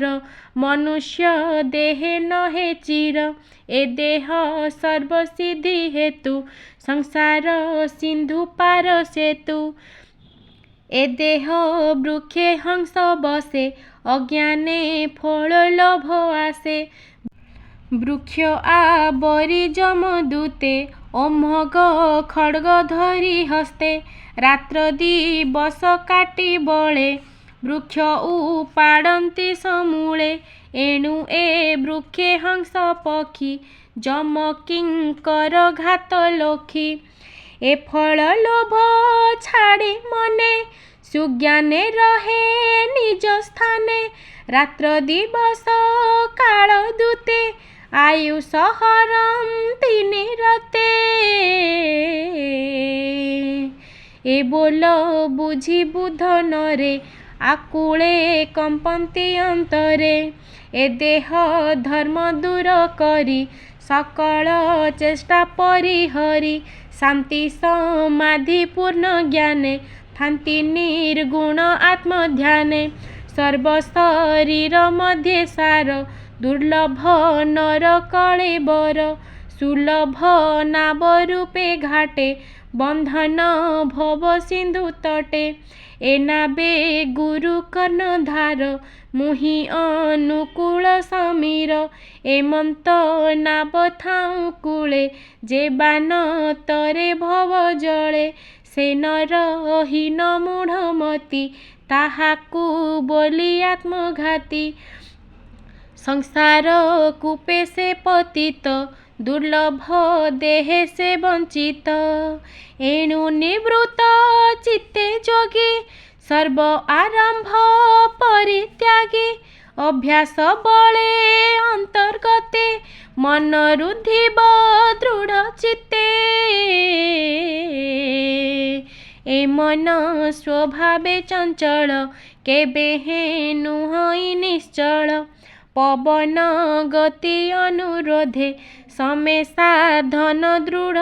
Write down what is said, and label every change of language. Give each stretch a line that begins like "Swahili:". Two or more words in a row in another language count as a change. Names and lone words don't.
Odia: ମନୁଷ୍ୟ ଦେହେ ନହେ ଚିର ଏ ଦେହ ସର୍ବସିଦ୍ଧି ହେତୁ ସଂସାର ସିନ୍ଧୁ ପାର ସେତୁ ଏ ଦେହ ବୃକ୍ଷେ ହଂସ ବସେ ଅଜ୍ଞାନେ ଫଳ ଲୋଭ ଆଶେ ବୃକ୍ଷ ଆବରି ଯମଦୂତେ ଓମଘ ଖଡ୍ଗ ଧରି ହସ୍ତେ ରାତ୍ର ଦିବସ କାଟି ବଳେ ବୃକ୍ଷ ଉପାଡନ୍ତି ସମୂଳେ ଏଣୁ ଏ ବୃକ୍ଷେ ହଂସ ପକ୍ଷୀ ଯମ କିଙ୍କର ଘାତ ଲଖି ଏ ଫଳ ଲୋଭ ଛାଡି ମନେ ସୁଜ୍ଞାନେ ରହେ ନିଜ ସ୍ଥାନେ ରାତ୍ର ଦିବସ କାଳ ଦୂତେ ଆୟୁଷ ହରନ୍ତି ନିରତେ ଏ ବୋଲ ବୁଝି ବୁଧ ନରେ ଆକୁଳେ କମ୍ପନ୍ତି ଅନ୍ତରେ ଏ ଦେହ ଧର୍ମ ଦୂର କରି ସକଳ ଚେଷ୍ଟା ପରିହରି ଶାନ୍ତି ସମାଧି ପୂର୍ଣ୍ଣ ଜ୍ଞାନେ ଥାନ୍ତି ନିର୍ଗୁଣ ଆତ୍ମଧ୍ୟାନେ ସର୍ବ ଶରୀର ମଧ୍ୟ ସାର ଦୁର୍ଲଭ ନର କଳେବର ସୁଲଭ ନାବ ରୂପେ ଘାଟେ ବନ୍ଧନ ଭବ ସିନ୍ଧୁ ତଟେ ଏନାବେ ଗୁରୁ କର୍ଣ୍ଣଧାର ମୁହି ଅନୁକୂଳ ସମୀର ଏମନ୍ତ ନାବ ଥାଉ କୂଳେ ଯେ ବାନ ତରେ ଭବ ଜଳେ ସେ ନର ହୀନ ମୂଢ଼ମତି ତାହାକୁ ବୋଲି ଆତ୍ମଘାତୀ ସଂସାର କୂପେ ସେ ପତିତ ଦୁର୍ଲଭ ଦେହେ ସେ ବଞ୍ଚିତ ଏଣୁ ନିବୃତ୍ତ ଚିତ୍ତେ ଯୋଗୀ ସର୍ବ ଆରମ୍ଭ ପରିତ୍ୟାଗୀ ଅଭ୍ୟାସ ବଳେ ଅନ୍ତର୍ଗତେ ମନ ରୁଧିବ ଦୃଢ଼ ଚିତ୍ତେ ଏ ମନ ସ୍ୱଭାବେ ଚଞ୍ଚଳ କେବେ ହେ ନୁହଇ ନିଶ୍ଚଳ ପବନ ଗତି ଅନୁରୋଧେ ସମେ ସାଧନ ଦୃଢ଼